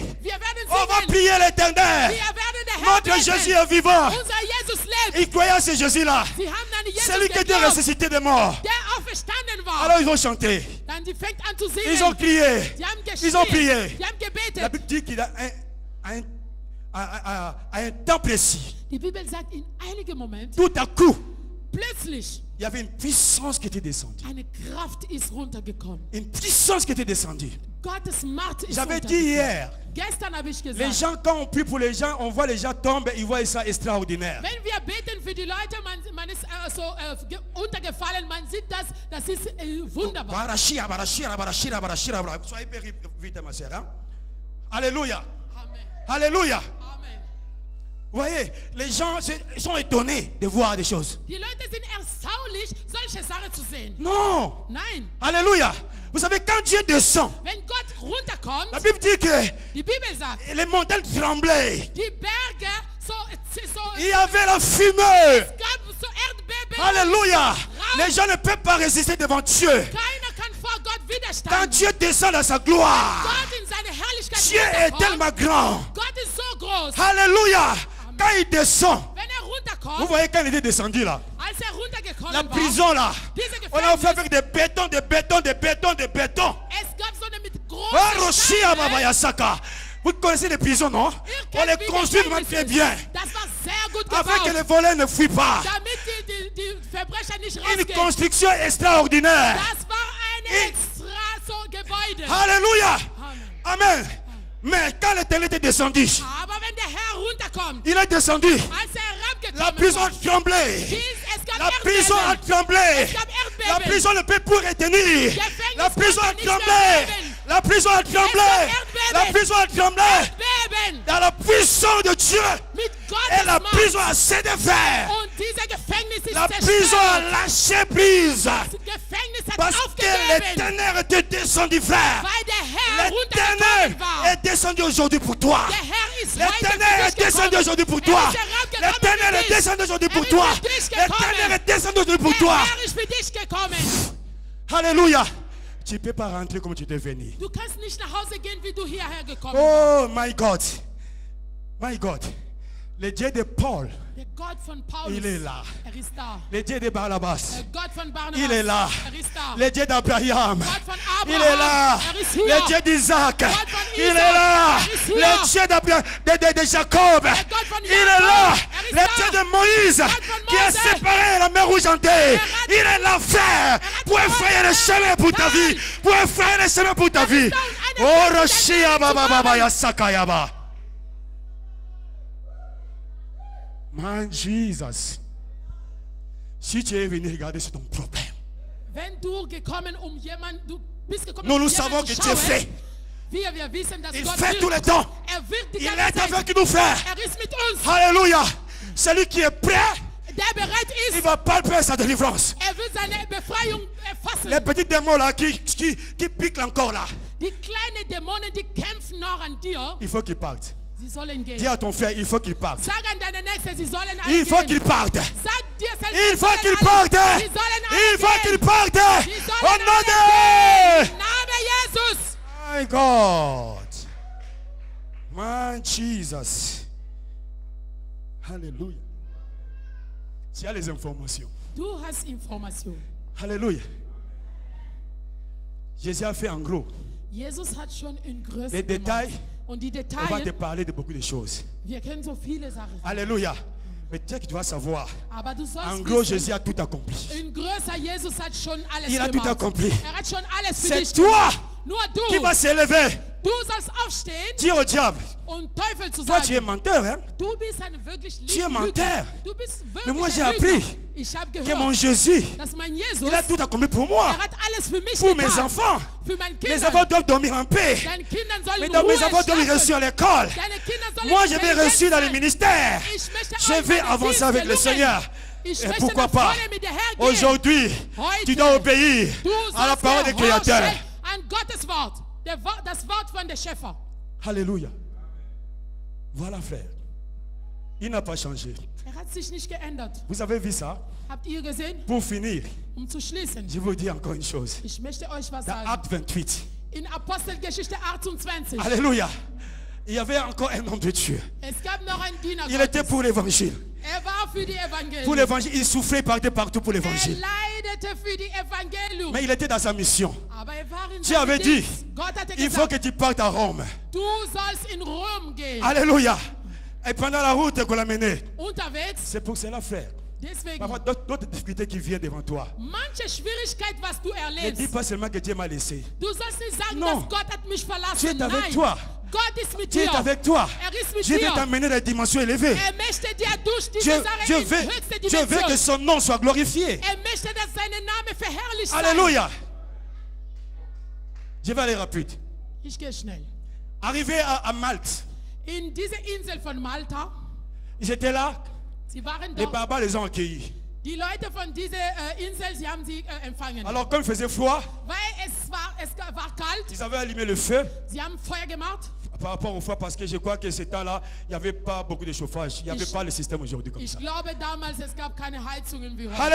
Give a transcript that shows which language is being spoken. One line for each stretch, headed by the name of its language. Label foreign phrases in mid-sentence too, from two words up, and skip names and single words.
German: Wir werden
French: On va
German: singen.
French: prier l'éternel.
German: Wir werden den Herrn
French: Notre
German: beten.
French: Jésus est vivant.
German: Unser Jesus lebt.
French: Ils croyaient à ce Jésus-là.
German: Sie haben an Jesus
French: Celui qui était
German: geglaubt,
French: ressuscité des morts.
German: der auferstanden war.
French: Alors ils vont chanter.
German: Dann die fängt an zu singen.
French: Ils ont crié.
German: Sie haben
French: Ils ont
German: geschrien.
French: prié.
German: Sie haben gebetet.
French: La Bible dit qu'il a un temps précis.
German: Die Bibel sagt, in einigen Momenten,
French: Tout à coup,
German: plötzlich,
French: il y avait une puissance qui était descendue.
German: eine Kraft ist runtergekommen.
French: Une puissance qui était descendue.
German: Gottes Macht ist
French: J'avais dit
German: runtergekommen.
French: hier,
German: Gestern habe ich
French: les
German: gesagt,
French: gens, quand on prie pour les gens, on voit les gens tomber, ils voient ça extraordinaire.
German: wenn wir beten für die Leute, man ist untergefallen, man sieht das, das ist wunderbar. Barachira, barachira, barachira, barachira.
French: Soyez hyper vite, ma soeur. Hein? Alléluia. Amen. Alléluia. Amen. Vous voyez, les gens sont étonnés de voir des choses.
German: Die Leute sind erstaunlich, solche Sachen zu sehen.
French: Non.
German: Nein,
French: Alléluia. Vous savez, quand Dieu descend,
German: wenn Gott runterkommt,
French: la Bible dit que
German: die Bibel sagt,
French: les montagnes tremblaient.
German: die Berge,
French: Il y avait la fumée.
German: gab so Erdbeben.
French: Alléluia. Les gens ne peuvent pas résister devant Dieu.
German: Keiner kann vor Gott
French: Quand
German: widerstehen.
French: Dieu descend dans sa gloire,
German: Gott in seine Herrlichkeit
French: Dieu est
German: runterkommt.
French: tellement grand.
German: Gott ist so groß.
French: Alléluia. Quand il descend,
German: Wenn
French: vous
German: runterkommt,
French: voyez quand il était descendu là,
German: als runtergekommen
French: la
German: war,
French: prison là,
German: diese
French: on l'a fait
German: Gefängnis,
French: avec des bétons, des bétons, des bétons, des bétons.
German: es gab so eine mit Ah, großen Roshia Baba Steinen. Yasaka.
French: Vous connaissez les prisons, non?
German: Ihr
French: On les
German: kennt, wie
French: construit vraiment
German: Gefängnis
French: très
German: ist.
French: bien.
German: Das war sehr gut
French: Afin que
German: gebaut,
French: les voleurs ne fuient pas.
German: damit die Verbrecher nicht
French: Une
German: rausgehen.
French: construction extraordinaire.
German: Das war ein extra so Gebäude.
French: Alléluia. Amen. Amen. Mais quand l'éternel est descendu,
German: Aber wenn der Herr runterkommt,
French: il est descendu.
German: als
French: La
German: herabgekommen
French: prison
German: war,
French: a tremblé.
German: es gab
French: La prison a
German: Erdbeben.
French: tremblé.
German: Es gab
French: La
German: Erdbeben.
French: prison ne peut plus retenir. La prison a
German: konnte nicht mehr
French: tremblé.
German: beben.
French: La prison a tremblé.
German: Erdbeben.
French: La prison a tremblé.
German: Beben
French: Dans la puissance de Dieu.
German: mit
French: Et la
German: Gottes
French: prison
German: Macht.
French: a cédé faire.
German: Und dieser Gefängnis ist
French: La prison a
German: zerstört.
French: lâché prise.
German: Das Gefängnis hat
French: Parce que
German: aufgegeben,
French: l'éternel était descendu, frère.
German: weil der Herr
French: L'éternel
German: runtergekommen war.
French: est descendu aujourd'hui pour toi.
German: Der Herr ist
French: L'éternel
German: heute
French: est
German: für dich
French: descendu
German: gekommen.
French: aujourd'hui pour toi.
German: Er ist
French: L'éternel est descendu aujourd'hui pour toi. L'éternel est descendu aujourd'hui pour toi.
German: Der Herr ist für dich gekommen.
French: Alléluia. Tu ne peux pas rentrer comme tu es venu.
German: Du kannst nicht nach Hause gehen, wie du hierher gekommen bist.
English: Oh my God. My God.
French: Le Dieu de Paul,
German: Der Gott von Paulus,
French: il est là.
German: ist da.
French: Le Dieu de Barnabas,
German: Der Gott von Barnabas,
French: il est là.
German: ist da.
French: Le Dieu d'Abraham,
German: Gott von
French: il
German: Abraham,
French: est là.
German: ist hier.
French: Le Dieu d'Isaac,
German: von
French: il est
German: Isaac,
French: là.
German: ist hier.
French: Le Dieu de Jacob,
German: Gott von
French: il est là.
German: Jakob,
French: Le
German: da.
French: Dieu de Moïse,
German: von
French: qui a
German: Mose.
French: séparé la mer rouge en deux, il est là, frère, pour effrayer le chemin pour ta vie. Pour effrayer le chemin pour ta vie. Oh, Roshia Baba Baba Yasakayaba.
English: Man, Jesus.
French: Si tu es venu regarder, c'est ton problème.
German: Wenn du gekommen du bist gekommen,
French: Nous savons que Dieu fait.
German: Wir wissen, dass
French: Il
German: Gott
French: fait
German: will.
French: tout le temps.
German: Wird die
French: Il
German: ganze
French: est
German: Zeit.
French: avec nous, frère.
German: Ist mit uns.
French: Alléluia. Celui qui est prêt,
German: Der bereit
French: il
German: ist,
French: va pas perdre sa délivrance.
German: wird seine Befreiung erfassen.
French: Les petits démons là qui piquent encore là,
German: Die kleinen Dämonen, die kämpfen noch an dir.
French: il faut qu'ils partent.
German: Sie sollen gehen.
French: Dis à ton frère, il faut qu'il parte.
German: Sag an deine Nächste, sie sollen alle
French: Il faut
German: gehen.
French: qu'il parte.
German: Sag dir selbst,
French: Il
German: sie
French: faut
German: sollen
French: qu'il
German: alle-
French: parte.
German: Sie sollen alle
French: Il faut
German: gehen.
French: qu'il parte.
German: Sie
French: Au
German: sollen
French: nom
German: alle
French: de...
German: gehen. Name Jesus.
English: My God. My Jesus.
French: Alléluia. Tu as les informations.
German: Du hast Information.
French: Alléluia. Jésus a fait en gros.
German: Jesus hat schon in Größe
French: Les détails,
German: gemacht. Und die
French: on va te
German: Details,
French: parler de beaucoup de choses.
German: wir kennen so viele Sachen.
French: Alléluia. Mais tu sais que tu dois savoir.
German: Aber du sollst
French: En gros,
German: wissen,
French: Jésus a tout accompli.
German: in größer Jesus hat schon alles
French: Il a tout
German: gemacht.
French: accompli.
German: Er hat schon alles für
French: C'est
German: dich
French: toi
German: gemacht. Nur
French: qui
German: du,
French: va s'élever.
German: du sollst aufstehen
French: Dis au diable.
German: und Teufel zu
French: Toi, tu es
German: sagen,
French: menteur, hein?
German: du bist ein wirklich
French: Tu es
German: Lügner.
French: menteur.
German: Du bist
French: Mais
German: wirklich
French: moi, j'ai
German: ein Lügner.
French: appris
German: Ich habe
French: que mon
German: gehört,
French: Jésus,
German: dass mein Jesus,
French: il a tout accompli pour moi.
German: er hat alles für mich
French: Pour mes
German: getan.
French: enfants.
German: Für meine
French: Mes
German: Kinder.
French: enfants doivent dormir en paix.
German: Deine Kinder sollen
French: Mais
German: in
French: donc, mes
German: Ruhe
French: enfants doivent
German: schlafen.
French: reçu à l'école.
German: Deine Kinder sollen
French: Moi, je vais
German: intelligent
French: reçu dans le
German: sein.
French: ministère.
German: Ich möchte
French: Je
German: euch
French: vais
German: meine
French: avancer avec le
German: Dienste
French: Seigneur.
German: gelungen. Ich
French: Et
German: möchte
French: pourquoi
German: nach
French: pas?
German: vorne mit dir hergehen.
French: Aujourd'hui,
German: Heute.
French: tu dois obéir
German: Du
French: à la
German: sollst
French: parole du Créateur.
German: gehorchen an Gottes Wort. Das Wort von der Schöpfer.
French: Alléluia. Voilà, frère. Il n'a pas changé.
German: Er hat sich nicht geändert.
French: Vous avez vu ça?
German: Habt ihr gesehen?
French: Pour finir,
German: Zu schließen.
French: je vous dis encore une chose.
German: Ich möchte euch was
French: Dans
German: sagen.
French: Acte 28,
German: In Apostelgeschichte 28.
French: Alléluia, il y avait encore un homme de Dieu.
German: Es gab noch einen Diener
French: Il était
German: Gottes.
French: pour l'évangile.
German: Er war für die Evangelien.
French: Pour l'évangile, il souffrait partout pour
German: Er
French: l'évangile.
German: leidete für die Evangelium.
French: Mais il était dans sa mission.
German: Aber er war in
French: Dieu avait
German: seinem
French: dit,
German: Dienst. Gott hatte
French: il faut
German: gesagt,
French: que tu partes à Rome.
German: du sollst in Rom gehen.
French: Alléluia. Et pendant la route qu'on l'a mené,
German: Unterwegs.
French: c'est pour cela, frère.
German: Deswegen,
French: Parfois, d'autres difficultés qui viennent devant toi.
German: manche Schwierigkeit, was du
French: Ne dis
German: erlebst.
French: pas seulement que Dieu m'a laissé.
German: Du sollst nicht sagen,
French: Non.
German: dass Gott hat mich verlassen.
French: Dieu est avec
German: Nein.
French: toi.
German: Gott ist mit
French: Dieu
German: dir.
French: est avec toi.
German: Er ist mit
French: Dieu veut
German: dir.
French: t'amener à des dimensions élevées.
German: Er möchte dir durch diese
French: Dieu,
German: Sache
French: Dieu
German: in
French: veut,
German: höchste
French: Dieu veut que
German: Dimension.
French: son nom soit glorifié.
German: Er möchte, dass sein Name verherrlicht sei.
French: Alléluia. Je vais aller rapide.
German: Ich gehe schnell.
French: Arrivé à Malte,
German: In diese Insel von Malta,
French: ils étaient là.
German: sie waren
French: Les
German: dort.
French: barbares les ont accueillis.
German: Die Leute von dieser Insel, sie haben sie empfangen.
French: Alors, comme il faisait froid,
German: Weil es war kalt,
French: ils avaient allumé le feu
German: sie haben Feuer gemacht.
French: par rapport au froid parce que je crois que ce temps-là, il n'y avait pas beaucoup de chauffage. Il n'y avait pas le système aujourd'hui comme
German: Ich
French: ça.
German: glaube damals, es gab keine Heizungen wie heute.